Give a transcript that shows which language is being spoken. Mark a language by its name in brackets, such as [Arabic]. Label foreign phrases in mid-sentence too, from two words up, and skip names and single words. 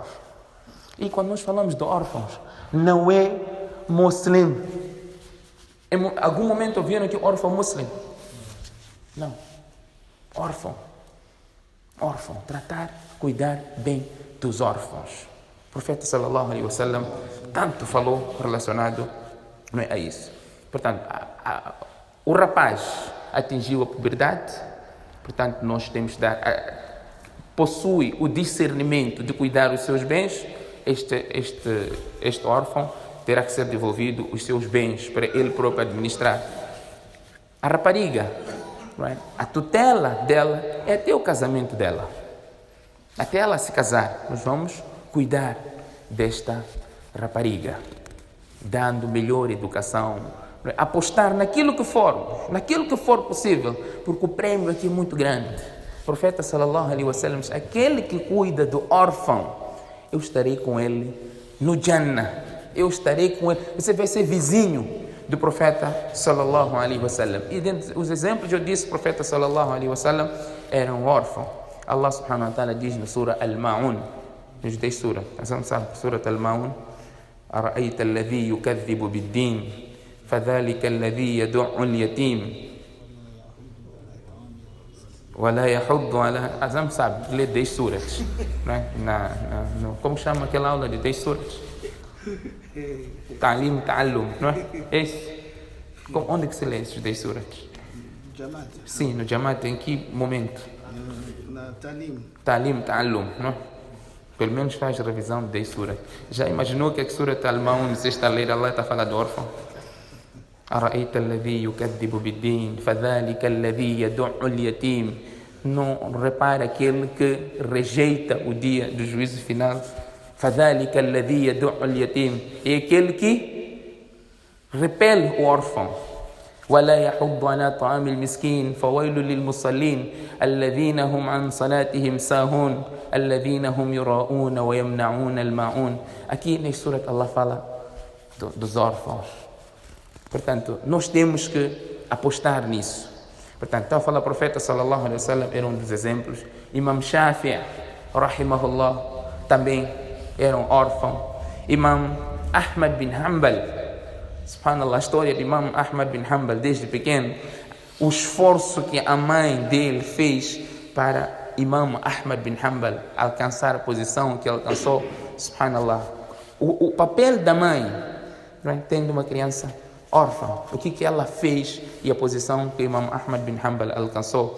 [Portuguese] E quando nós falamos de órfãos, não é muçulmano. Em algum momento ouviram aqui órfão muçulmano? Não. Órfão. Tratar, cuidar bem dos órfãos. O profeta [Arabic] صلى الله عليه وسلم [Portuguese] tanto falou relacionado, não é, a isso. Portanto, o rapaz atingiu a puberdade, portanto, nós temos de dar, possui o discernimento de cuidar dos seus bens. Este órfão terá que ser devolvido os seus bens para ele próprio administrar. A rapariga, não é? A tutela dela é até o casamento dela. Até ela se casar, nós vamos cuidar desta rapariga, dando melhor educação, apostar naquilo que for possível, porque o prêmio aqui é muito grande. O profeta [Arabic] صلى الله عليه وسلم [Portuguese] diz, aquele que cuida do órfão, eu estarei com ele no Jannah. Eu estarei com ele. Você vai ser vizinho do profeta [Arabic] صلى الله عليه وسلم. [Portuguese] E dentre os exemplos, eu disse, o profeta [Arabic] صلى الله عليه وسلم [Portuguese] era um órfão. Allah [Arabic] سبحانه وتعالى [Portuguese] diz na sura Al-Ma'un, nos 10 suras, sabe, sura Al-Ma'un, [Arabic] أرأيت الذي يكذب بالدين فذلك الذي يدع اليتيم ولا يحض على... [Portuguese] Azam sabe, lê 10 suras, né? Como chama aquela aula de 10 suras? [Arabic] تعليم، تعلّم, [Portuguese] não é? Esse. Onde que se lê esses 10 suras? Jamaat. Sim, no Jamaat, em que momento? Na Talim. [Arabic] تعليم، تعلّم, [Portuguese] não é? Pelo menos faz revisão de 10 suras. Já imaginou que a sura Al-Ma'un, sexta lei, Allah está falando de órfão? [Arabic] أرأيت الذي يكذب بالدين فذلك الذي يدع اليتيم. [Portuguese] Não repara aquele que rejeita o dia do juízo final. [Arabic] فذلك الذي يدع اليتيم. [Portuguese] É aquele que repele o órfão. [Arabic] ولا يحض على طعام المسكين فويل للمصلين الذين هم عن صلاتهم ساهون الذين هم يراءون ويمنعون الماعون. [Portuguese] Aqui na sura Allah fala dos órfãos. Portanto, nós temos que apostar nisso. Portanto, está a falar o profeta [Arabic] صلى الله عليه وسلم, [Portuguese] era um dos exemplos. Imam Shafi'i, rahimahullah, também era um órfão. Imam Ahmad bin Hanbal, subhanallah, a história de Imam Ahmad bin Hanbal desde pequeno, o esforço que a mãe dele fez para Imam Ahmad bin Hanbal alcançar a posição que alcançou, subhanallah. O papel da mãe, tendo uma criança órfã, o que ela fez e a posição que Imam Ahmad bin Hanbal alcançou.